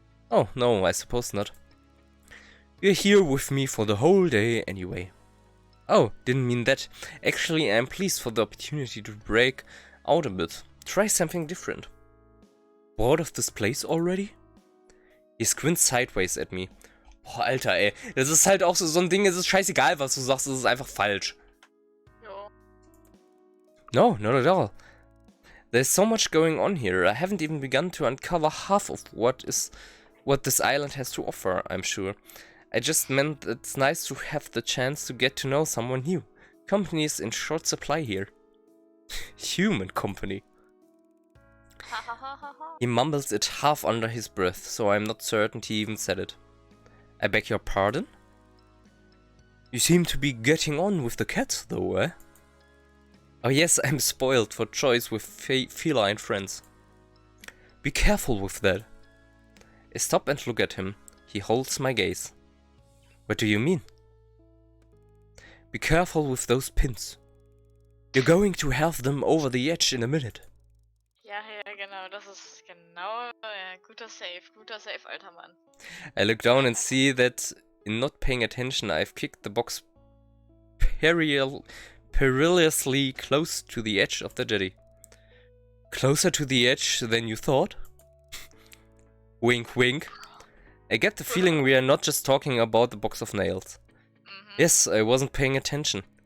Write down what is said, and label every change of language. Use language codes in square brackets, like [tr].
[en] Oh, no, I suppose not. You're here with me for the whole day anyway. Oh, didn't mean that. Actually, I'm pleased for the opportunity to break out a bit. Try something different. Bored of this place already? He squints sideways at me. [de] Boah, Alter, ey. Das ist halt auch so ein Ding, es ist scheißegal, was du sagst, es ist einfach falsch. Jo. [en] No, not at all. There's so much going on here. I haven't even begun to uncover half of what this island has to offer, I'm sure. I just meant it's nice to have the chance to get to know someone new. Company is in short supply here. Human company. Ha ha ha ha ha. He mumbles it half under his breath, so I'm not certain he even said it. I beg your pardon? You seem to be getting on with the cats though, eh? Oh yes, I'm spoiled for choice with feline friends. Be careful with that. I stop and look at him. He holds my gaze. What do you mean? Be careful with those pins. You're going to have them over the edge in a minute. [de] Ja, ja, genau, das ist genau, ja, guter Save, alter Mann. [en] I look down and see that, in not paying attention, I've kicked the box perilously close to the edge of the jetty. Closer to the edge than you thought? Wink, wink. I get the feeling we are not just talking about the box of nails. Yes, I wasn't paying attention.